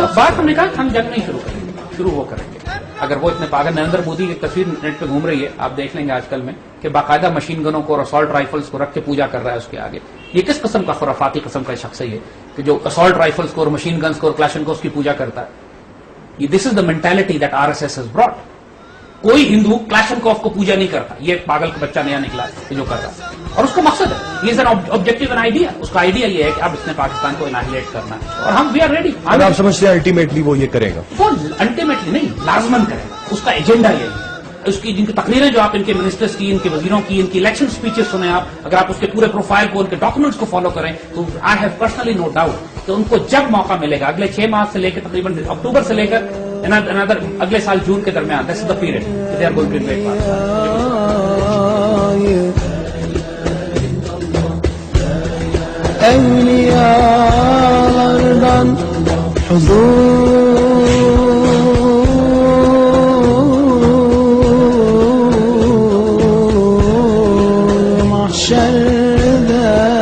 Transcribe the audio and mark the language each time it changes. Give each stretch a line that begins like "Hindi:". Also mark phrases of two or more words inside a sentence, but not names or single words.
Urdu: بات ہم نے کہا کہ ہم جنگ نہیں شروع کریں گے, شروع وہ کریں گے. اگر وہ اتنے پاگل, نریندر مودی کی تصویر نیٹ پہ گھوم رہی ہے, آپ دیکھ لیں گے آج کل میں, کہ باقاعدہ
English: machine guns
Urdu: کو اور
English: assault rifles
Urdu: کو رکھ کے پوجا کر رہا ہے اس کے آگے. یہ کس قسم کا خرافاتی قسم کا شخص ہے یہ, کہ جو
English: assault rifles
Urdu: کو اور
English: machine guns
Urdu: کو اور کلاشن کو اس کی پوجا کرتا ہے.
English: this is the mentality that RSS has brought.
Urdu: کوئی ہندو کلاشن کوف کو پوجا نہیں کرتا, یہ پاگل کا بچہ نیا نکلا ہے جو کر رہا ہے, اور اس کو مقصد ہے, یہ
English: is an objective an idea,
Urdu: اس کا آئیڈیا یہ ہے کہ اب اس نے پاکستان کو انائلیٹ کرنا ہے, اور ہم
English: we are ready.
Urdu: آپ سمجھتے ہیں الٹیمیٹلی وہ یہ کرے گا؟ وہ الٹیمیٹلی نہیں, لازمن کرے گا, اس کا ایجنڈا یہ ہے. اس کی جن کی تقریریں جو آپ ان کے منسٹرز کی, ان کے وزیروں کی, ان کی
English: election speeches
Urdu: سنیں آپ, اگر آپ اس کے پورے پروفائل کو, ان کے ڈاکومنٹس کو فالو کریں, تو
English: I have personally no doubt
Urdu: کہ ان کو جب موقع ملے گا اگلے 6 ماہ سے لے کے تقریباً اکتوبر سے لے کر اگلے سال جون کے درمیان,
English: this is the period they are going to invade
Turkish: Evliyalardan huzur mahşerde